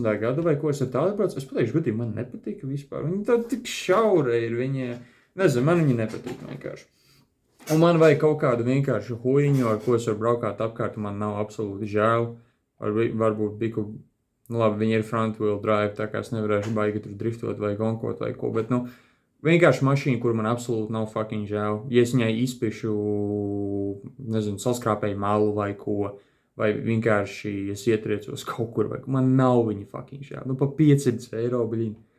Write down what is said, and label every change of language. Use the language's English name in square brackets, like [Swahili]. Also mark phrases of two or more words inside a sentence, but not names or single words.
[Latvian] gadu vai ko es ar tādu braucu. Es pateikšu, godīgi, man nepatika vispār. Viņa tā tik šaura ir, viņa, nezinu, man viņa nepatīk vienkārši. Un man vajag kaut kādu vienkāršu huiņu, ar ko es varu braukāt apkārt, man nav absolūti žēl. Varbūt biku, labi, viņa ir [English] front wheel drive, [Latvian] tā kā es nevarēšu baigi tur driftot vai gonkot vai ko, bet, vienkārši mašīna, kur man absolūti nav fucking žēl. Ja es viņai izpišu, nezinu, saskrāpēju malu vai ko, vai vienkārši es ietriecos kaut kur, vai man nav viņa fucking žēl. Pa 500 eiro, bliņ.